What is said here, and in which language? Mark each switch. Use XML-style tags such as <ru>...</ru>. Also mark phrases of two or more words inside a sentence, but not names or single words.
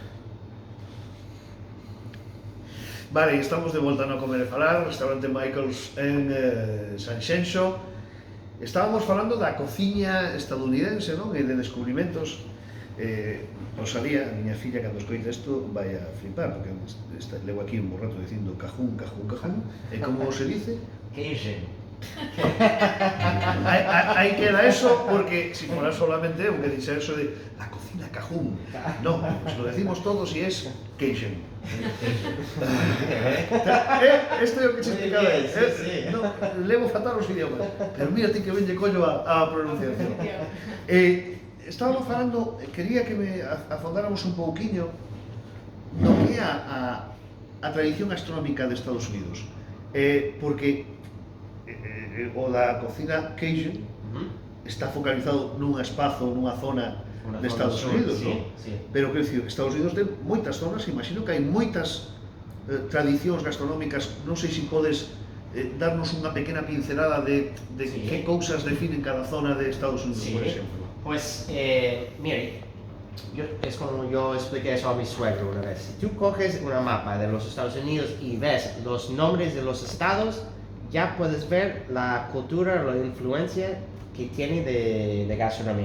<gl>Vale, estamos de volta no Comer e Falar, restaurante Michael's en Sanxenxo. Estábamos falando da cociña estadounidense, non? E de descubrimentos. Rosalía, a miña filla, cando escoita isto, vai a flipar, porque levo aquí un borrato dicindo cajún, e</gl> <es>como se dice?</es> <gl>Cajun.</gl> <es>Aí queda eso, porque si fuera solamente</es> <gl>eu que dixe</gl> <es>eso de la cocina cajún. No, pues lo decimos todos e es Cajun.</es> <gl>Este é o que se explicaba aí. No, levo fatal os idiomas, pero mira ti que ben lle collo a pronunciación. Estábamos falando, quería que me afondáramos un pouquiño no que é a tradición gastronómica de Estados Unidos, porque o da cocina Cajun está focalizado nunha espazo, nunha zona de Estados Unidos, non? Pero, quero dicir, Estados Unidos ten moitas zonas, imagino que hai moitas tradicións gastronómicas, non sei se podes darnos unha pequena pincelada de que cousas definen cada zona de Estados Unidos, por exemplo.</gl> <es>Pues, mire, es como yo expliqué eso a mi suegro una vez. Si tú coges una mapa de los Estados Unidos y ves los nombres de los estados, ya puedes ver la cultura, la influencia que tiene de gastronomía.</es>